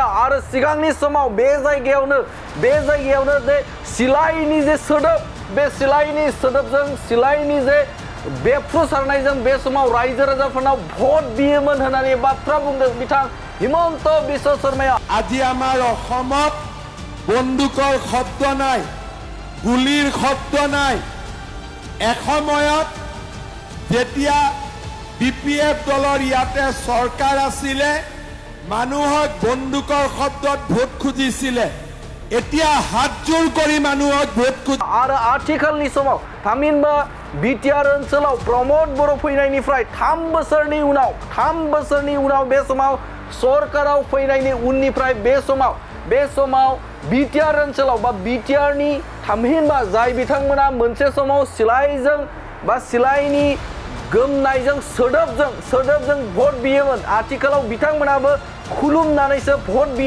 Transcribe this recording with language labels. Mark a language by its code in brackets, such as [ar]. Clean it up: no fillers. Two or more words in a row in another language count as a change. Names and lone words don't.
[brx] आरो सिगांनि समाव बे जायगायावनो जे सिलाइनि जे सोदोब बे सिलाइनि सोदोबजों सिलाइनि जे बेफ्रुसारनायजों बे समाव रायजो राजाफोरनाव भट बियोमोन होननानै बाथ्रा बुंदों बिथां हिमन्त बिश्व शर्माया। [as] আজি আমাৰ অসমত বন্দুকৰ শব্দ নাই, গুলিৰ শব্দ নাই। এসময়ত যেতিয়া বিপিএফ দলৰ ইয়াতে চৰকাৰ আছিলে মানুহক বন্দুকৰ শব্দত ভোট খুজিছিলে। এতিয়া হাতজোৰ কৰি মানুহক ভোট খুজি [brx] आरो आथिखालनि समाव थामहिनबा बिटिआर ओनसोलाव प्रमोद बर' फैनायनिफ्राय 3 बोसोरनि उनाव बे समाव सरकाराव फैनायनि उननिफ्राय बे समाव बिटिआर ओनसोलाव बा बिटिआरनि थामहिनबा जाय बिथांमोना मोनसे समाव सिलाइजों बा सिलाइनि गोमनायजों सोदोबजों भट बियोमोन आथिखालाव बिथांमोनाबो खुलुमनानैसो भट बियो।